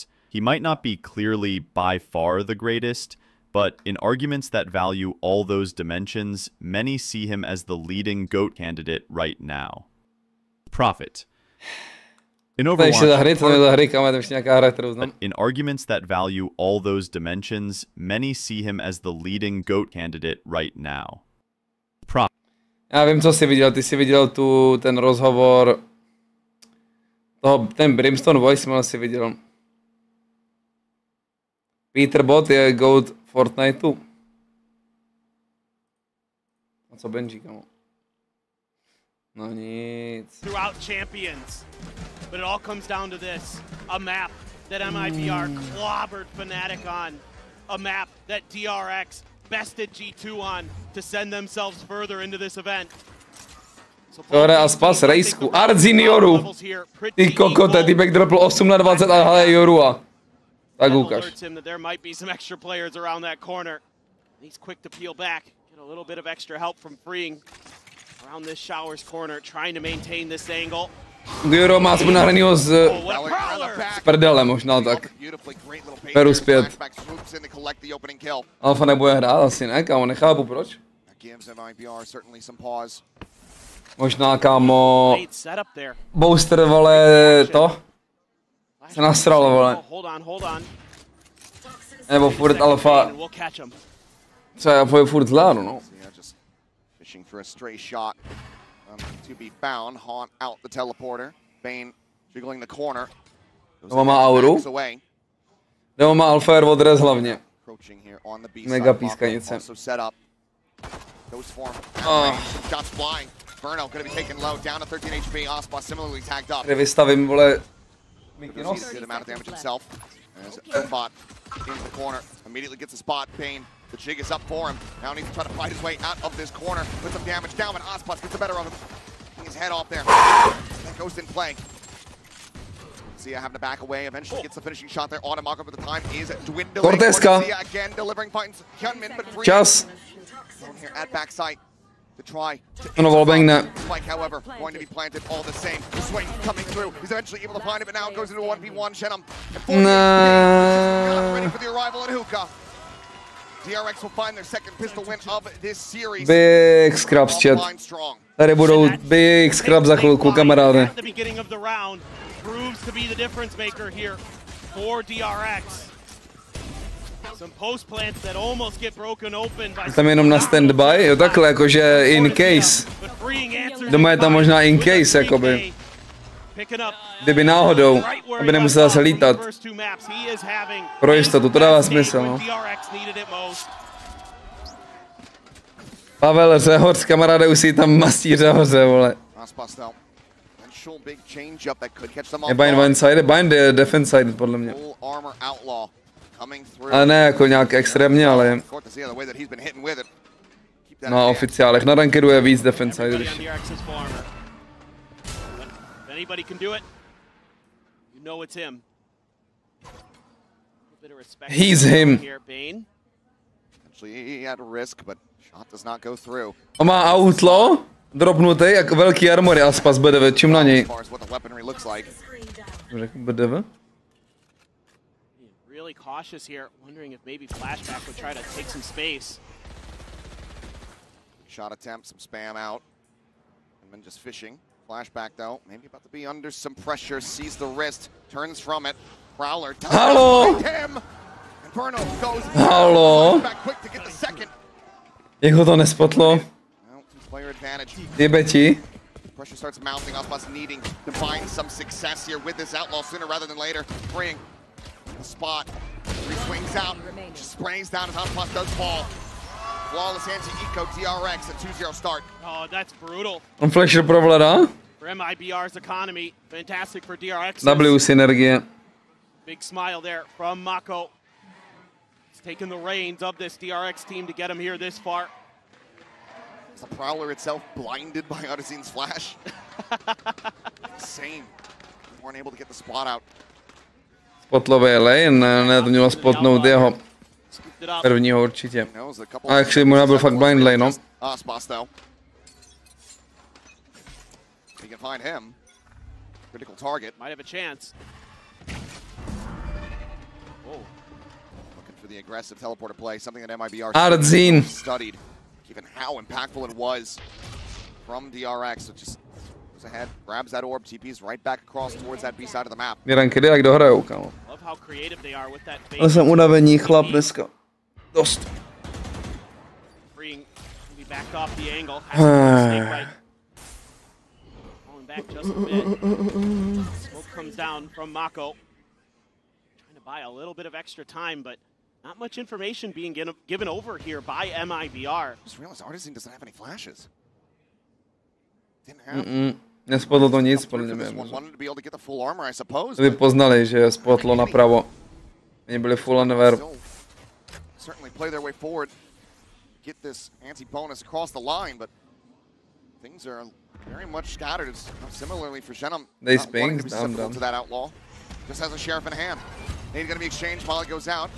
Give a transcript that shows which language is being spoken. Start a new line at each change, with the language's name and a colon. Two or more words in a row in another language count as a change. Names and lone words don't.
English: He might not be clearly by far the greatest, but in arguments that value all those dimensions, many see him as the leading GOAT candidate right now. Profit. In arguments that value all those dimensions, many see him as the leading GOAT candidate right now.
Czech: Já vím, co jsi viděl. Ty jsi viděl ten rozhovor ten Brimstone Voicemail si viděl. Peter Bot je GOAT Fortniteu. A co Benji, kamo? No nic.
English: Throughout Champions. But it all comes down to this, a map that MIBR clobbered Fnatic on, a map that DRX bested G2 on to send themselves further into this event.
Czech: Tohle Aspas rejsku. Ardzin Joru. Ty kokote, týpek dropl 8 na 20 a hale Jorua. Tak ukáž.
English: There might be some extra players around that corner. He's quick to peel back, get a little bit of extra help from freeing around this Showers corner, trying to maintain this angle.
Czech: Joro má aspoň nahranýho z prdele možná tak. Peru zpět. Alfa nebude hrát asi ne, kámo, nechápu proč. Možná, kámo, booster, vole, to se nasralo, vole. Nebo furt alfa. Co je, furt zlánu, no.
English: To be found, haunt out the teleporter. Bane jiggling the corner.
Czech: Nebo má auru. Nebo má alfa air odrez hlavně. Mega pískanice. Kde vystavím, vole, Mikinos.
English: The jig is up for him. Now he needs to try to fight his way out of this corner. Put some damage down, but Aspas gets the better of him. Getting his head off there. That goes in play. Zia having to back away. Eventually gets the finishing shot there. MaKo, but the time is dwindling.
Czech: Cortezka.
English: Zia again delivering points. Hyunmin, but free.
Czech: Čas.
English: Here at backside to try to Spike, however, going to be planted all the same. The swing coming through. He's eventually able to find it, but now it goes into a 1v1. Shenum. Not ready for the arrival at Hookah. DRX will find their second pistol win of this series. Big scraps, chat.
Czech: Tady budou
English: big scraps
Czech: za chvilku, kamaráde.
English: At the beginning of the round proves to be the difference maker here for DRX. Some post plants that almost get broken open by.
Czech: Tam jenom na standby, jo takhle, jakože
English: in case.
Czech: Doma je tam možná
English: in case,
Czech: jakoby. Kdyby náhodou, aby nemusel zase lítat. Pro jistotu, to dává smysl, no. Pavel Řehorc, kamaráde, už si tam mastí Řehoře, vole. Je bind
English: one side,
Czech: bind je
English: defense side,
Czech: podle mě. Ale ne jako nějak extrémně, ale... Na oficiálech, na rankedu je víc
English: defense side,
Czech: když...
English: Anybody can do it. You know it's him. He's him. Actually, he had a risk, but shot does not go through.
Czech: On má outlaw, dropnutý, jak velký armory Aspas BDV, čím na něj. Řekl BDV?
English: Really cautious here, wondering if maybe Flashback would try to take some space. Shot attempt, some spam out, and then just fishing. Flashback though, maybe about to be under some pressure, sees the wrist, turns from it. Prowler does him! And Bruno goes back quick to get the second.
Czech: Jak ho to nespotlo?
English: Player advantage.
Czech: Jebe ti.
English: Pressure starts mounting, Aspas needing to find some success here with this outlaw sooner rather than later. Freeing the spot. Three swings out, just sprays down as Aspas does fall. Flawless anti-eco DRX, a 2-0 start. Oh, that's brutal.
Czech: On flasher provládá.
English: For MIBR's economy, fantastic for DRX.
Czech: W synergie.
English: Big smile there from MaKo. He's taken the reins of this DRX team to get him here this far. Is the Prowler itself blinded by Odyssey's flash? Insane. They weren't able to get the spot out.
Czech: Spotlové lane, ne to mělo spotnout jeho. Prvního určitě. A actually možná byl fakt blind lane, no.
English: Aspas though. You can find him. Critical target. Might have a chance. Whoa. Looking for the aggressive teleporter play, something that MIBR studied. Given how impactful it was from DRX. So just goes ahead, grabs that orb, TPs right back across towards that B side of the map.
Czech: Ranky, jak dohrajou, kámo. Ale jsem unavení chlap dneska. Dost.
English: Backed off the angle. Falling back just a bit. Smoke comes down from MaKo. Trying to buy a little bit of extra time, but not much information being given over here by MIBR. Just realized Artisan doesn't have any flashes. Didn't have.
Czech: Nespotlo to nic, podle mě. To by poznali, že spotlo napravo. Oni byli
English: full unaware. Certainly play their way forward, get this anti-bonus across the line, but things are very much scattered. It's similarly for Shenum. They sping, down. To that outlaw. Just has a sheriff in hand. Nade going to be exchanged while it goes out.